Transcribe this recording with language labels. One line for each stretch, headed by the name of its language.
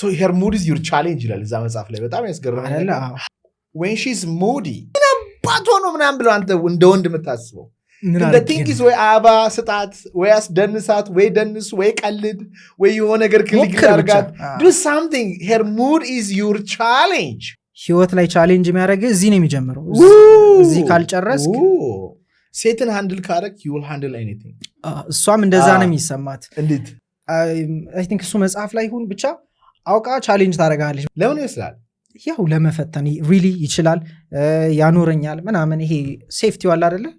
English: her mood is your challenge
Amharic: ይላል እዛ መጽሐፍ ላይ። በጣም ያስገርማል።
English: when she's moody
Amharic: ምናባቶ ነው ምናምን ብለው አንተ እንደ ወንድ የምታስበው ቲንኪስ ወይ አበባ ስጣት ወይ አስደንሳት ወይ ደንስ ወይ ቀልድ ወይ የሆነ ነገር ክሊክ አድርጋት
English: do something. her mood is your challenge።
Amharic: ህይወት ላይ ቻሌንጅ የሚያደርግ እዚህ ነው የሚጀምረው። እዚህ ካልጨረስክ ሴትን ሃንድል ካረክ
English: you will handle anything።
Amharic: እሷም እንደዛ ነው የሚሰማት። እንዴት
English: I think
Amharic: እሱ መጽሐፍ ላይ ይሁን ብቻ አውቃ ቻሌንጅ ታደርጋለች። ለምን ይመስላል? ያው ለመፈተን ሪሊ ይችላል ያኖረኛል ምናምን ይሄ ሴፍቲ ዋላ አይደለ?